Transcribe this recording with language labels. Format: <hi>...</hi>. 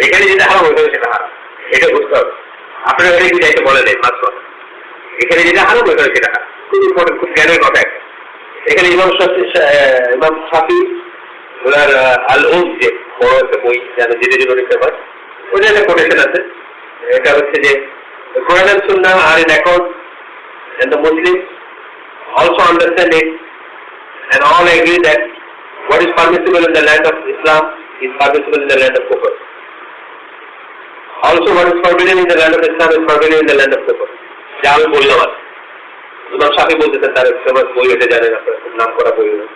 <bn>এখানে যেটা হারাম ওইখানে সেটা হারাম, এটা বুঝতে হবে। আপনার এখানে কি যাইতে বলে নেই মাত্র, এখানে যেটা হারাম ওইখানে সেটা হারাম, খুব ইম্পর্টেন্ট, খুব জ্ঞানের কথা একটা। এখানে ইমাম শাফি ওনার আল উম, যে বড় একটা বই যেন যেটা জন্য লিখতে হয়, ওই একটা কোটেশন আছে। এটা হচ্ছে যে</bn> <en>Quran and Sunnah are in accord and the Muslims also understand it and all agree that what is permissible in the land of Islam is permissible in the land of Kufr. Also what is forbidden in the land of Islam is forbidden in the land of Kufr.</en> <bn>যা আমি বললাম আর ইমাম শাফি বলতেছেন, তার famous বই এটা জানেন আপনারা, খুব নাম করা বই।</bn>